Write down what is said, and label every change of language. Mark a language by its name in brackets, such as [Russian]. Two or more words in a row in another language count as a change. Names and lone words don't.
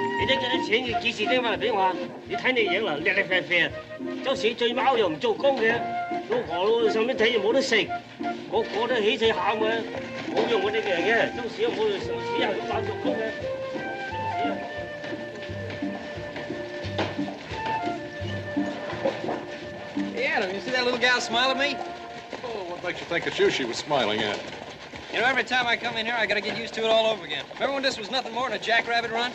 [Cantonese] 呢嘅錢要幾時拎翻嚟俾我？你睇你樣啦，叻叻啡啡，周時醉貓又唔做工嘅，老婆老上面睇又冇得食，個個都起死喊嘅，冇用我呢個人嘅，周時又冇上市又咁難做工嘅。 [English] Hey, Adam, you see that little gal smile at me? Oh, what makes you think it's you she was smiling at? You know, every time I come in here, I gotta get used to it all over again. Remember when this was nothing more than a jackrabbit run?